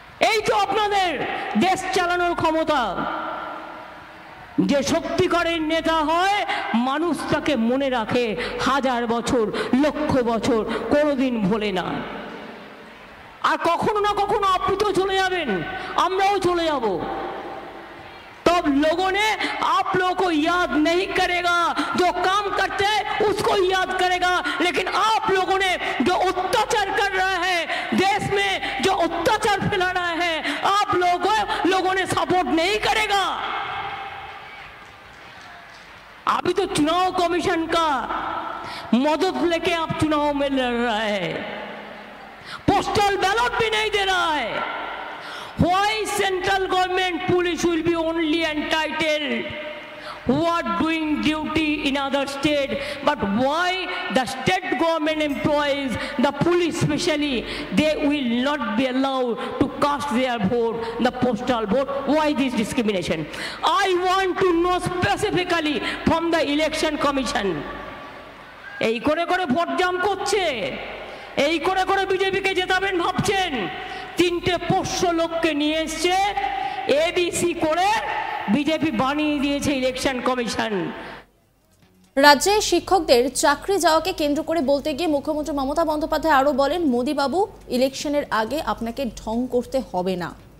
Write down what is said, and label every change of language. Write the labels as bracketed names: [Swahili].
[Bangla] এই তো আপনাদের দেশ চালানোর ক্ষমতা। যে সত্যিকারের নেতা হয় মানুষ তাকে মনে রাখে হাজার বছর, লক্ষ বছর, কোনোদিন ভোলে না। আর কখনো না কখনো আপনি তো চলে যাবেন, আমরাও চলে যাব। [Hindi] तब लोगों ने आप लोगों को याद नहीं करेगा, जो काम करते हैं उसको याद करेगा, लेकिन आप लोगों ने जो अत्याचार कर रहा है देश में, जो अत्याचार फैला रहा है, आप लोगों ने सपोर्ट नहीं करेगा। अभी तो चुनाव कमीशन का मदद लेके आप चुनाव में लड़ रहा है, पोस्टल बैलेट भी नहीं दे रहा है। [English] Why central government police will be only entitled who are doing duty in other state, but why the state government employees, the police especially, they will not be allowed to cast their vote, the postal vote? Why this discrimination? I want to know specifically from the election commission. [Bangla] এই করে করে vote জাম করছে, এই করে করে বিজেপিকে জেতাবেন ভাবছেন। তিনটে পোষ্য লোককে নিয়ে এসছে, এবিসি করে বিজেপি বানিয়ে দিয়েছে ইলেকশন কমিশন। রাজ্যে শিক্ষকদের চাকরি যাওয়াকে কেন্দ্র করে বলতে গিয়ে মুখ্যমন্ত্রী মমতা বন্দ্যোপাধ্যায় আরও বলেন, মোদিবাবু ইলেকশনের আগে আপনাকে ঢং করতে হবে না।